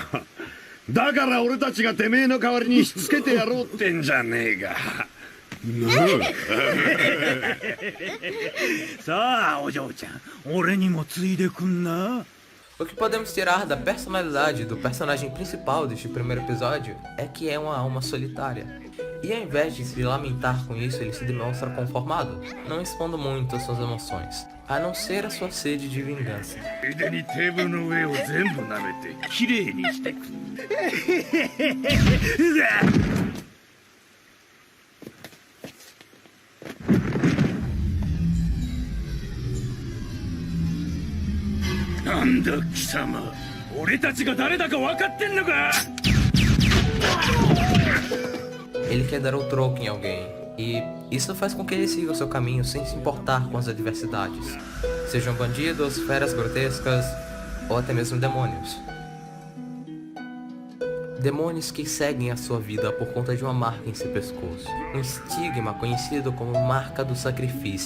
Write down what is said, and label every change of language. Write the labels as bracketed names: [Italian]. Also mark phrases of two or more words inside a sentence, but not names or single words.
[Japanese] だから俺たちがてめえの代わりにしつけてやろうってんじゃねえか。さあお嬢ちゃん、俺にもついでくんな。 [Portuguese] O que podemos tirar da personalidade do personagem principal deste primeiro episódio é que é uma alma solitária. E ao invés de se lamentar com isso, ele se demonstra conformado, não expondo muito as suas emoções, a não ser a sua sede de vingança. [Japanese] ついでにテーブルの上を全部舐めてきれいにしてくんだ。なんだ貴様、俺たちが誰だか分かってんのか。 [Portuguese] Ele quer dar o troco em alguém, e isso faz com que ele siga o seu caminho sem se importar com as adversidades, sejam bandidos, feras grotescas ou até mesmo demônios. Demônios que seguem a sua vida por conta de uma marca em seu pescoço, um estigma conhecido como marca do sacrifício.